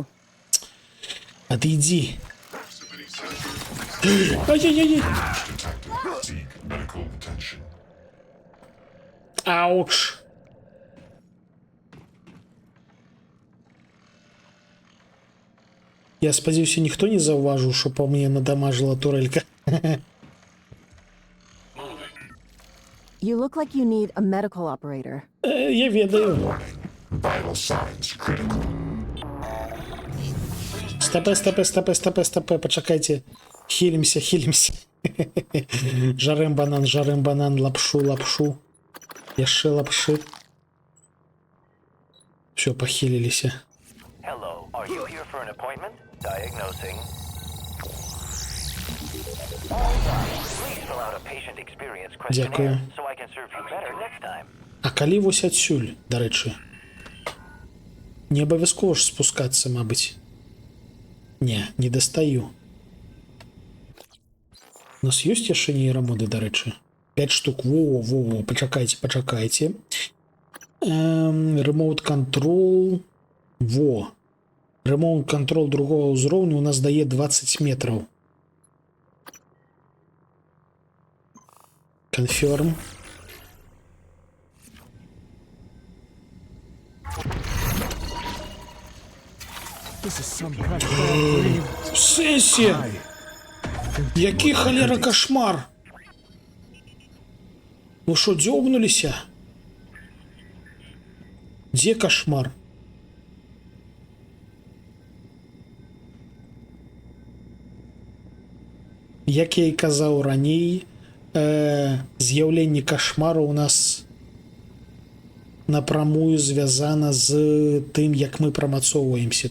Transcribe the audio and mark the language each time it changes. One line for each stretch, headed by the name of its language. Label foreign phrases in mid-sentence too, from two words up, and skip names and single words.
Belarusian: адыдзі. Ай-яй-яй. Ауч. Я спадзяюся, ніхто не заўважыў, што па мне надамажыла турелька.
English: You look like you need a medical operator.
Belarusian: Я ведаю. Стопе, пачакайце. Хілімся. Жарэм банан, лапшу. Яшчэ лапшы. Всё, пахіліліся.
English: Hello, are you here for an appointment? Diagnosing. All right, please fill out a patient experience questionnaire so I can serve you better next time.
Belarusian: А калі вось адсюль, дарэчы? Не абавязкова ж спускацца, мабыць. Не дастаю. У нас ёсць яшчэ нейрамоды, дарэчы? 5 штук. Во, пачакайце. Remote Control. Во. Remote Control другого ўзроўню у нас дае 20 метраў.
English: Confirm. This is some kind of bad dream.
Belarusian: В сенсі? Які халера кошмар? Вы що, дзёбнуліся? Дзе кошмар? Як я і казаў раней, з'яўленне кошмару у нас напрамую звязана з тым, як мы прамацоўваемся.